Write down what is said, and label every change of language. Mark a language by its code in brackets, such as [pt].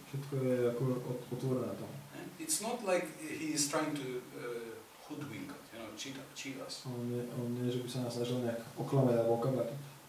[sk] Všetko je ako otvorené tam. [en] It's not like he is trying to hoodwink us, cheat us. [sk] On nie, že by sa nás snažil nejak oklamať alebo okabatiť.